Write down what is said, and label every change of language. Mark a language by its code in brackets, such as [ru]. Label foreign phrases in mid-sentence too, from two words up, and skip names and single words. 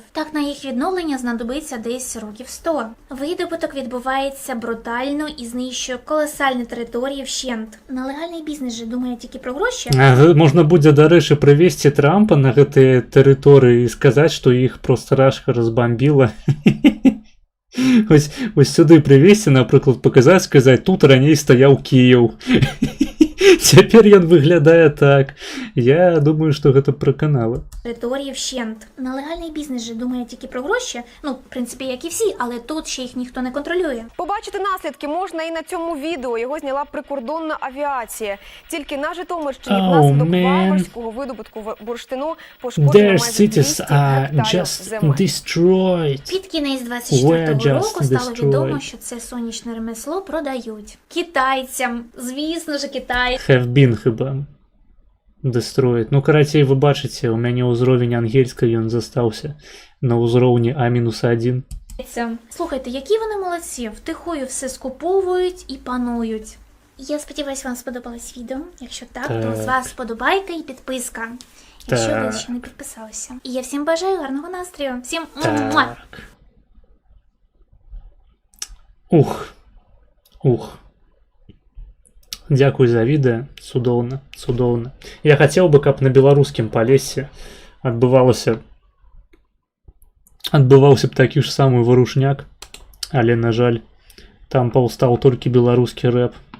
[uk] Так на їх відновлення знадобиться десь років 100. Видобуток відбувається брутально і знищує колосальні території вщент. На легальний бізнес же думає тільки про гроші. Можна буде, до речі, привезти Трампа на гэты території і сказати, що їх просто рашка розбомбила. Ось сюди привезти, наприклад, показати, сказати, тут раней стояв Київ. [be] Цяпер ён выглядае так. Я думаю, што гэта праканала. [uk] Території вщент. На легальний бізнес же думає тільки про гроші. Ну, в принципі, як і всі, але тут ще їх ніхто не контролює. Побачити наслідки можна і на цьому відео. Його зняла прикордонна авіація. Тільки на Житомирщині внаслідок варварського видобутку бурштину пошкоджено майже 200 гектарів земель. Під кінець 24-го року стало відомо, що це сонячне ремесло продають. Китайцям. Звісно ж, китайцям. [en] Have been, хіба. Destroyed. [be] Ну, карацей, вы бачыце, у мяне ўзровень ангельскай, ён застаўся на ўзроўні А-1. [uk] Слухайте, які вони молодці, втихую все скуповують і панують. Я сподіваюсь, вам сподобалось відео. Якщо так, то з вас вподобайка і підписка. Якщо ви ще не підписалися. І я всім бажаю гарного настрою. Всім муа! Ух. [be] Дзякуй за відэо, цудоўна. Я хацеў бы, каб на беларускім Палессе адбываўся б такі ж самы варушняк, але, на жаль, там паўстаў толькі беларускі рэп.